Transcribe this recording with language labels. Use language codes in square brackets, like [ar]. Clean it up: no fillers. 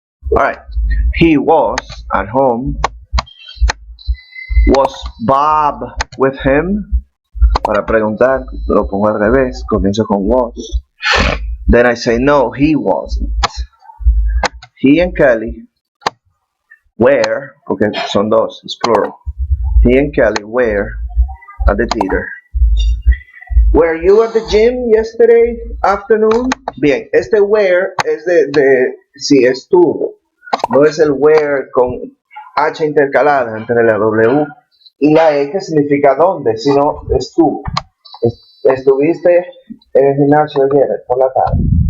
[en] Alright. He was at home. Was Bob with him? [es] Para preguntar, lo pongo al revés. Comienzo con [en] was. Then I say no, he wasn't. He and Kelly were, [es] porque son dos, [en] it's plural. He and Kelly were at the theater. Were you at the gym yesterday afternoon? [es] Bien, este where es sí, estuvo. No es el where con H intercalada entre la W y la E que significa dónde, sino estuvo. ¿Estuviste en el gimnasio ayer por la tarde?